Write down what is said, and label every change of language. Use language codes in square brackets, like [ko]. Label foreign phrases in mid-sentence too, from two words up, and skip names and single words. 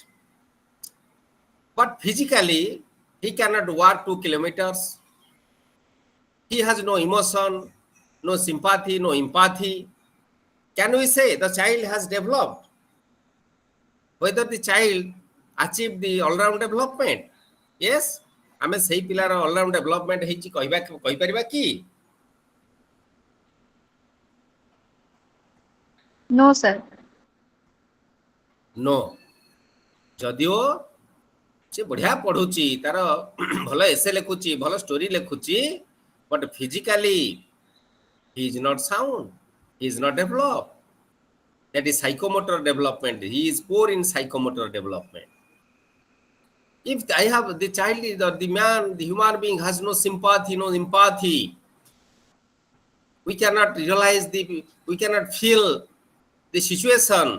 [en] But physically, he cannot walk 2 kilometers. He has no emotion, no sympathy, no empathy. Can we say the child has developed? Whether the child achieved the all-round development? Yes, [or] ଆମେ ସେହି ପିଲାର [en] all-round development [or] ହେଇଛି କହି ପାରିବା କି? [en] No, sir. No. [or] ଯଦିଓ ସେ ବଢ଼ିଆ ପଢ଼ୁଛି ତା'ର ଭଲ ଏସେ ଲେଖୁଛି ଭଲ ଷ୍ଟୋରି ଲେଖୁଛି, [en] but physically he is not sound, he is not developed. That is psychomotor development. He is poor in psychomotor development. If I have the child or the man, the human being has no sympathy, no empathy, we cannot realize we cannot feel the situation.